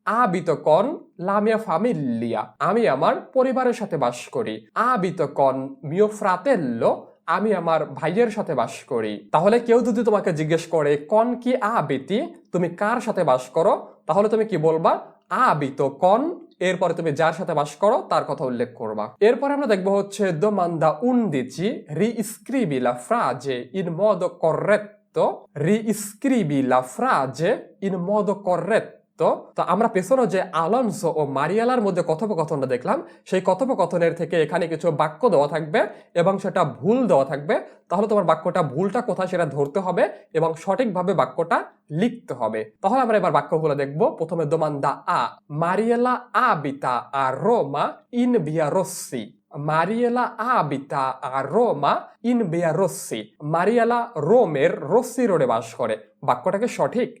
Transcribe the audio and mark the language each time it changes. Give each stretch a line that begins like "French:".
Italian: আবিত কন লামিয়া ফামিলিয়া,
Bangla: আমি আমার পরিবারের সাথে বাস করি।
Italian: আবিত কন মিও ফ্রাতেল্লো,
Bangla: আমি আমার ভাইয়ের সাথে বাস করি। তাহলে কেউ যদি তোমাকে জিজ্ঞেস করে
Italian: কন কি আবিতি,
Bangla: তুমি কার সাথে বাস করো, তাহলে তুমি কি বলবা? আবিত কন, এরপরে তুমি যার সাথে বাস করো তার কথা উল্লেখ করবা।
Italian: এরপরে আমরা দেখবো হচ্ছে domanda 11, riscrivi la frase in modo corretto, riscrivi la frase in modo corretto।
Bangla: তো আমরা পেছনে যে আলোনসো ও মারিয়ালার মধ্যে কথোপকথনটা দেখলাম, সেই কথোপকথনের থেকে এখানে কিছু বাক্য দেওয়া থাকবে এবং সেটা ভুল দেওয়া থাকবে। তাহলে তোমার বাক্যটা ভুলটা কোথায় সেটা ধরতে হবে এবং সঠিকভাবে বাক্যটা লিখতে হবে। তাহলে আমরা এবার বাক্যগুলো দেখবো। প্রথমে
Italian: domanda a, Mariella abita a Roma in via Rossi, মারিয়েলা আবিতা আর রোমা ইন ভিয়া রোসি,
Bangla: মারিয়েলা রোমের রোসি রোডে বাস করে। বাক্যটাকে সঠিক?